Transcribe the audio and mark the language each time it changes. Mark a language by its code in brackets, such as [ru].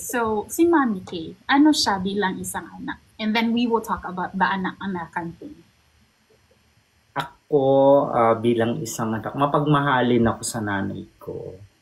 [tl] So, si Mommy K, ano siya bilang isang anak? [en] And then we will talk about the anak-anakan thing. [tl] Ako, bilang isang anak, mapagmahalin ako sa nanay ko.